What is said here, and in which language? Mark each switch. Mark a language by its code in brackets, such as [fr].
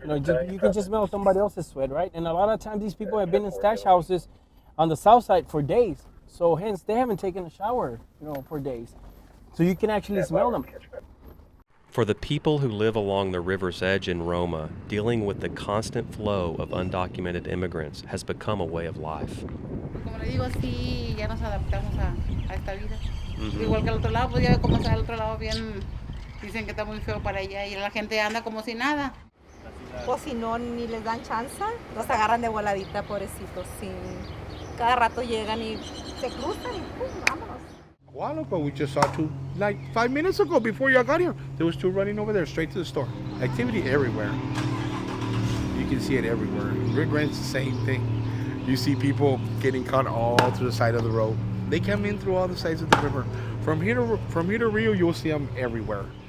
[en] You know, you can just smell somebody else's sweat, right? And a lot of times these people have been in stash houses on the south side for days. So hence, they haven't taken a shower, for days. So you can actually smell them. For the people who live along the river's edge in Roma, dealing with the constant flow of undocumented immigrants has become a way of life. [es] Como le digo, sí, ya nos adaptamos a esta vida. Igual que al otro lado, pues ya ve cómo está el otro lado bien, dicen que está muy feo para allá y la gente anda como si nada. O si no, ni les dan chance, los agarran de voladita, pobrecitos, sí. Cada rato llegan y se cruzan y pum, vámonos. [en] A while ago, we just saw 2, like 5 minutes ago before y'all got here. There was 2 running over there straight to the store. Activity everywhere. You can see it everywhere. Rig Rent's the same thing. You see people getting caught all to the side of the road. They come in through all the sides of the river. From here to Rio, you'll see them everywhere.